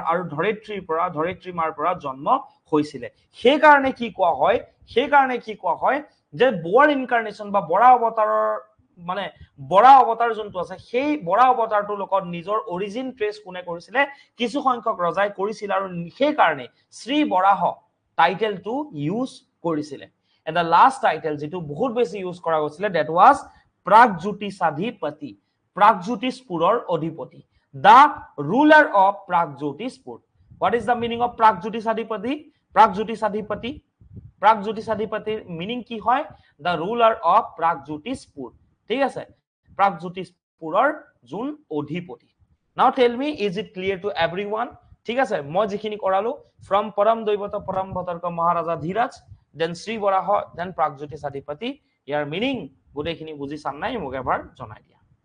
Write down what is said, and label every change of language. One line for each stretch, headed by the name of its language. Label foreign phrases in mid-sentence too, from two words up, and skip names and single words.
Assamese: আৰু ধৰিত্ৰী মাৰ পৰা জন্ম হৈছিলে সেই কাৰণে কি কোৱা হয় যে
English: boar incarnation
Assamese: বা বৰা অৱতাৰৰ মানে বৰা অৱতাৰ যোনটো আছে সেই বৰা অৱতাৰটোৰ লগত নিজৰ
English: origin trace
Assamese: কোনে কৰিছিলে কিছু সংখ্যক ৰজাই কৰিছিল আৰু সেই কাৰণে শ্ৰী বৰাহ টাইটেলটো ইউজ কৰিছিলে
English: and the last title
Assamese: যেটো বহুত বেছি ইউজ কৰা গৈছিলে
English: that was
Assamese: প্ৰাগজ্যোতিষাধিপতি প্ৰাগজ্যোতিষপুৰৰ অধিপতি
English: the ruler of Pragjyotishpur what is the meaning of Pragjyotishadhipati
Assamese: প্ৰাগজ্যোতিষাধিপতিৰ মিনিং কি হয়
English: the ruler of Pragjyotishpur
Assamese: ঠিক আছে প্ৰাগজ্যোতিষপুৰৰ যোন অধিপতি
English: now tell me is it clear to everyone
Assamese: ঠিক আছে মই যিখিনি কৰালো ফ্ৰম পৰম দৈৱত পৰম ভাতৰ্ক মহাৰাজা ধীৰাজ দেন শ্ৰী বৰাহ দেন প্ৰাগজ্যোতিষাধিপতি ইয়াৰ মিনিং গোটেইখিনি বুজি চান নাই মোক এবাৰ জনাই দিয়া